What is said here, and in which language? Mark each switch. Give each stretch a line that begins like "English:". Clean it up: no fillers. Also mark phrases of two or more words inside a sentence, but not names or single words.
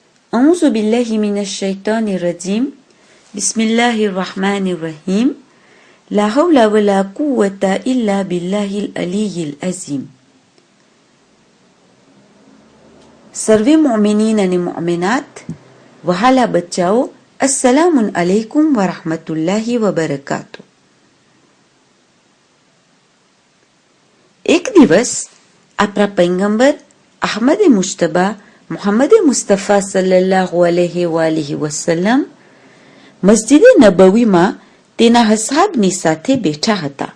Arabic: أعوذ بالله من الشيطان الرجيم بسم الله الرحمن الرحيم لا حول ولا قوة إلا بالله العلي العظيم.
Gujarati: સર્વે મુમિનીન અને મુમિનાત વહાલા બચ્ચાઓ,
Arabic: السلام عليكم ورحمة الله وبركاته.
Gujarati: એક દિવસ આપણા પૈગંબર અહમદ મુજતબા મુહમ્મદ મુસ્તફા
Arabic: صلى الله عليه وسلم
Gujarati: મસ્જિદ નબવીમાં તેના અસહાબની સાથે બેઠા હતા.